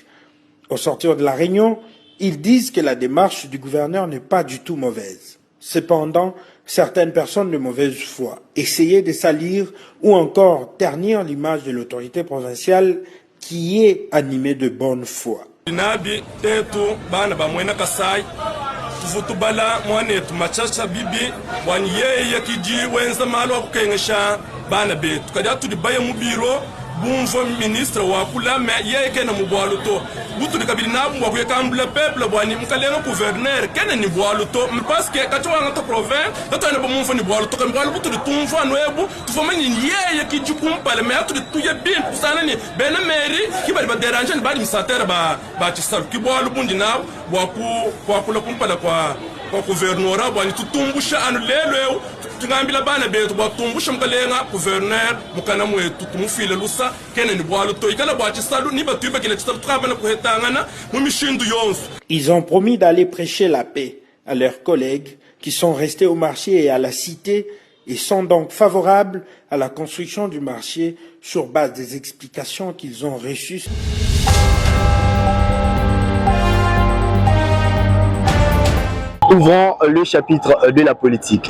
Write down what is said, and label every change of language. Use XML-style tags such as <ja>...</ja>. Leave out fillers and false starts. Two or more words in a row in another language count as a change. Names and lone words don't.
<fr>Au sortir de la réunion, ils disent que la démarche du gouverneur n'est pas du tout mauvaise. Cependant, certaines personnes de mauvaise foi essayaient de salir ou encore ternir l'image de l'autorité provinciale qui est animée de bonne foi.</fr> <lua>Bumvo ministre wa kula me ye kena mubwalu to butu kabili na bumwa ku kambla peuple bwani mkaleno gouverneur kena ni bwalu to</lua> <fr>parce que</fr> <lua>katwa ngata province to ne bumvo ni bwalu to kan bwalu butu tumva noebu tufoma ni ye ki jukumpale me atu tuye bin kusana ni bena mairie ki bali ba déranger ni bali misatere ba tisal ki bwalu bundi na bwa kula kumpala kwa gouvernorat bwani tutumbusha anu lelo tungambila bana betu batumbusha mkalenga gouverneur mukana mwetu tumufile lusa kene ni bwalu to ikala bwachi salu ni batu bakile tsalu tukabana kuhetangana mu mishindu yonsu.</lua> <fr>Ils ont promis d'aller prêcher la paix à leurs collègues qui sont restés au marché et à la cité et sont donc favorables à la construction du marché sur base des explications qu'ils ont reçues. Ouvrons le chapitre de la politique.</fr>